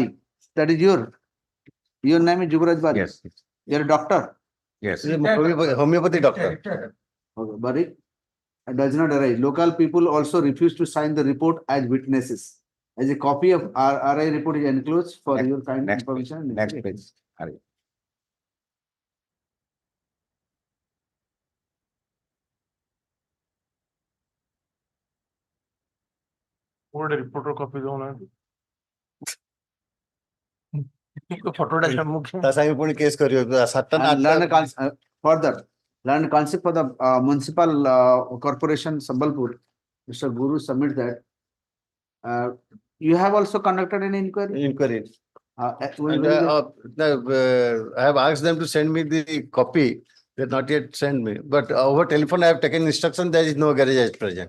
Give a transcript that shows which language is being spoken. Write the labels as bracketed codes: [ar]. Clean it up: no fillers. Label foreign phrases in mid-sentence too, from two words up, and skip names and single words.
[en] That is your name is Jubraj Bari. Yes, You are a doctor. yes. homeopathy doctor Okay, Bari does not arise. Local people also refuse to sign the report as witnesses. As a copy of RI report is enclosed for your kind Next information. Next page. Hurry. [or] ଗୋଟେ ରିପୋର୍ଟର କପି ଦଉନାହାନ୍ତି ଫଟୋଟା ସମ୍ମୁଖୀନ ତା ସାଙ୍ଗେ ପୁଣି କେସ୍ କରିବ 7ଟା ନା [en] And further, learned concept for the municipal corporation Sambalpur. Mr. Guru submit that. You have also conducted an inquiry. inquiry When and I have asked them to send me the copy they have not yet sent me but over telephone I have taken instruction there is no garage at present